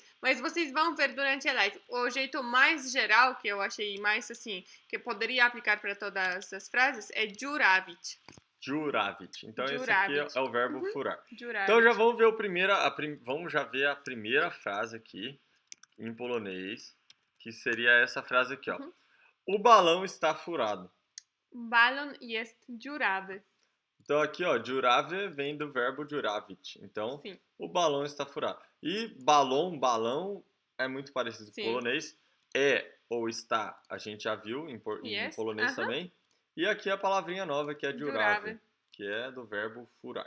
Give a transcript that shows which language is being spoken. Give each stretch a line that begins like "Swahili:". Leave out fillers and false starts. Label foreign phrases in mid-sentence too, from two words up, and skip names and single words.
Portuguese: Mas vocês vão ver durante a live. O jeito mais geral, que eu achei mais assim, que poderia aplicar para todas as frases, é dziurawić.
Polish: Dziurawić.
Portuguese: Então, esse aqui é o verbo furar.
Polish: Dziurawić.
Portuguese: Então, já vamos ver vamos já ver a primeira frase aqui, em polonês, que seria essa frase aqui, ó. O balão está furado.
Polish: Balon jest dziurawy.
Portuguese: Então aqui, ó, dziurawy vem do verbo dziurawić. Então, sim, o balão está furado. E balão é muito parecido com o polonês. É ou está, a gente já viu em polonês também. E aqui a palavrinha nova que é dziurawy, que é do verbo furar.